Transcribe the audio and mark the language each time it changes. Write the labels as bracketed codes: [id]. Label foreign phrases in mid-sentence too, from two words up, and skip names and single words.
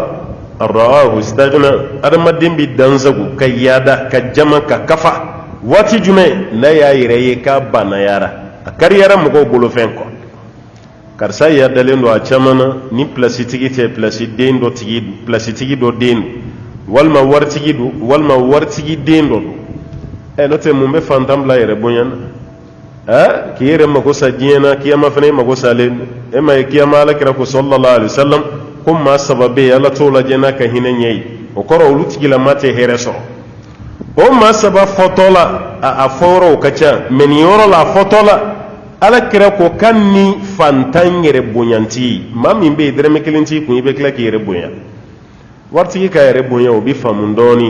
[ar] أن رآه استغنى [bm] adamaden bɛ dansago ka yaada ka jama ka kafa waati jumɛn n'a y'a yɛrɛ ye k'a bannayara a kariyara mɔgɔw bolo fɛn kɔ karisa yaadalen don a caman na ni pilasitigi tɛ pilasiden dɔ tigi pilasitigi dɔ den don walima waritigi don walima waritigi den dɔ don n'o tɛ mun bɛ fantan bila yɛrɛ bonya na k'i yɛrɛ mago sa diɲɛ na kiyama fana mago salen e ma ye kiyama alakira ko [ar] صلى الله عليه وسلم [bm] ko maa saba bɛ yen ala t'o lajɛ n'a ka hinɛ ɲɛ ye o kɔrɔ olu tigilama tɛ hɛrɛ sɔrɔ o maa saba fɔtɔ la a fɔ yɔrɔw ka ca mɛ nin yɔrɔ la a fɔtɔ la alakira ko kan ni fantan yɛrɛ bonyanti maa min bɛ yen dɛrɛmɛ kelen t'i kun i bɛ tila k'i yɛrɛ bonya waritigi ka yɛrɛ bonya o bɛ faamu dɔɔni